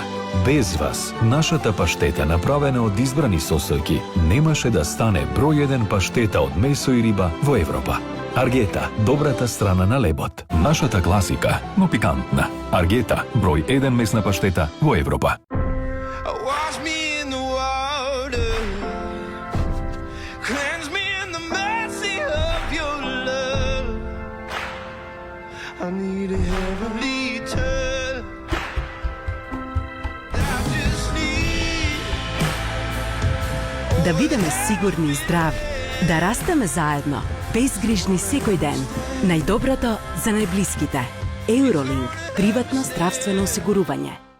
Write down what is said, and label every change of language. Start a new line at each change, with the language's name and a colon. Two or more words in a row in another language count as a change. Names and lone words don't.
Macedonian: Без вас, нашата паштета, направена од избрани сосојки, немаше да стане број 1 паштета од месо и риба во Европа. Аргета, добрата страна на лебот. Нашата класика, но пикантна. Аргета, број 1 месна паштета во Европа.
English: Wash me in the water, cleanse me in the mercy of your love. I need a heavenly touch. I just need.
Macedonian: Да бидеме сигурни и здрави, да растеме заедно, безгрижни секој ден. Најдоброто за најблиските. Eurolink, приватно здравствено осигурување.